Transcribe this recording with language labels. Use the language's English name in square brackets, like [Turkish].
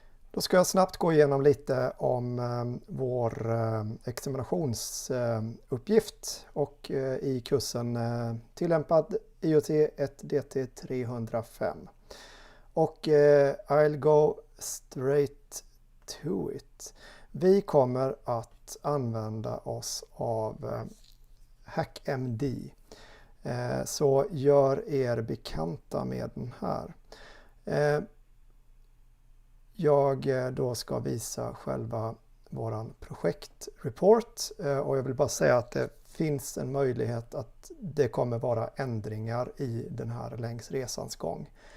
[Swedish] Då ska jag snabbt gå igenom lite om vår examinationsuppgift och i kursen tillämpad IoT 1DT 305. [English] Och I'll go straight to it. [Swedish] Vi kommer att använda oss av HackMD. Så gör er bekanta med den här. Jag då ska visa själva våran projektreport och jag vill bara säga att det finns en möjlighet att det kommer vara ändringar i den här längs resans gång.